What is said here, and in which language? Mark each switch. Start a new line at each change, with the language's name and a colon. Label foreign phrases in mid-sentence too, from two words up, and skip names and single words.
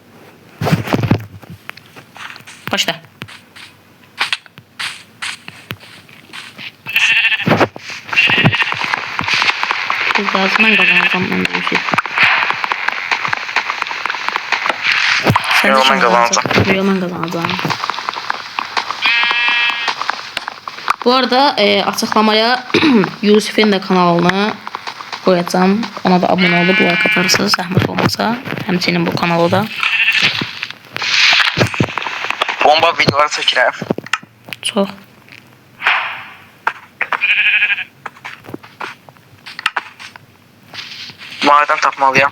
Azerbaijani: Başla. Mən qazanacağım, mən deyəcəm. Yox, mən qazanacağım. Yox, mən qazanacağım.
Turkish: Bu arada açıqlamaya Yusuf'un da kanalını koyacağım. Ona da abone olup like atarsınız,
Azerbaijani: zəhmət olmasa. Həmçinin bu kanalı da. Bomba videolar çəkirəm. Çox. Madən tapmalıyam.